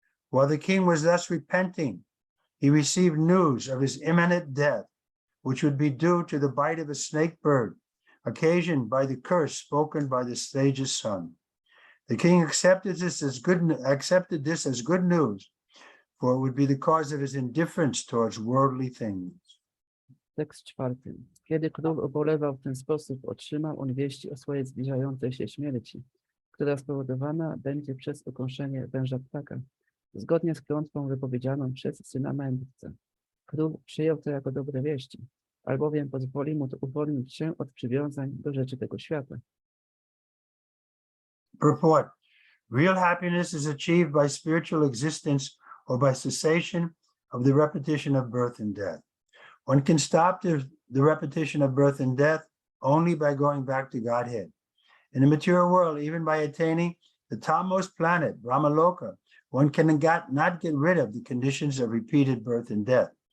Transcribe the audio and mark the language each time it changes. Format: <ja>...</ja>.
<en>While the king was thus repenting, he received news of his imminent death, which would be due to the bite of a snake bird, occasioned by the curse spoken by the sage's son. The king accepted this as good news, for it would be the cause of his indifference towards worldly things.</en> <pl>Tekst 4. Kiedy król ubolewał w ten sposób, otrzymał on wieści o swojej zbliżającej się śmierci, która spowodowana będzie przez ukąszenie węża ptaka, zgodnie z klątwą wypowiedzianą przez syna mędrca. Król przyjął to jako dobre wieści, albowiem pozwoli mu to uwolnić się od przywiązań do rzeczy tego świata.</pl> <en>Purport. Real happiness is achieved by spiritual existence or by cessation of the repetition of birth and death. One can stop the repetition of birth and death only by going back to Godhead. In the material world, even by attaining the topmost planet, Brahmaloka, one not get rid of the conditions of repeated birth and death.</en>